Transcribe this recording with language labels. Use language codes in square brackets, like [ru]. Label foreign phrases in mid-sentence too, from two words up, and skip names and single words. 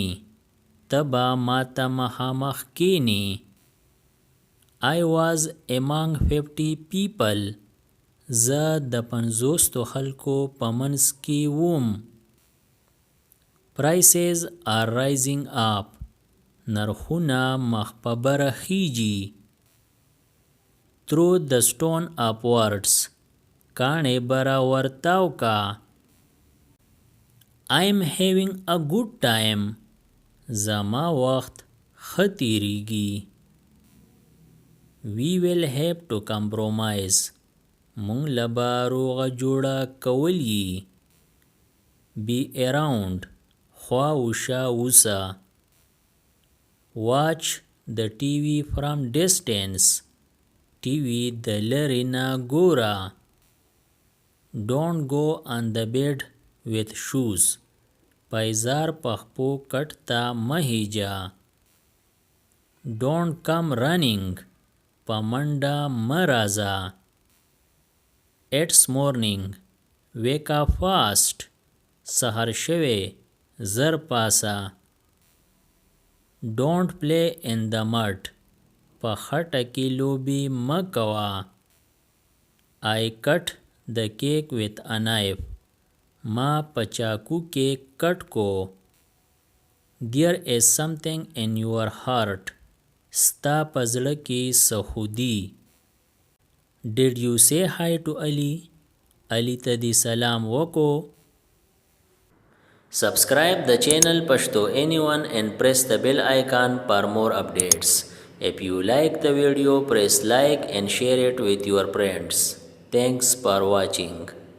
[ps] ته به ماته مخامخ کینی. [en] I was among 50 people. [ps] زه د 50 خلکو په منځ کې وم. [en] Prices are rising up. [ps] نرخونه مخ په بره خیجي. [en] Throw the stone upwards. [ps] کاڼې بره ورتاو کا. [en] I'm having a good time. [ps] زما وخت ښه تیریږي. [en] We will have to compromise. [ps] مونږ له به روغه جوړه کولی. [en] Be around. [ps] خوا وشا وسه. [en] Watch the TV from distance. [ps] TV د لرې نه ګوره. [en] Don't go on the bed with shoes. [ps] پایزار پخپو کټ ته مه هیجه. [en] Don't come running. [ps] په منډه مه راځه. [en] It's morning. Wake up fast. [ps] سهار شوی زر پاسه. [en] Don't play in the mud. [ps] په خټه کې لوبې مه کوه. [en] I cut the cake with a knife. [ps] ما په چاقو کې کټ کو. [en] There is something in your heart. [ps] ستا په زړه کې څه خو دي. [en] Did you say hi to Ali? [ps] Ali ته دې سلام وکړو. [en] Subscribe the channel Pashto Anyone and press the bell icon for more updates. If you like the video, press like and share it with your friends. Thanks for watching.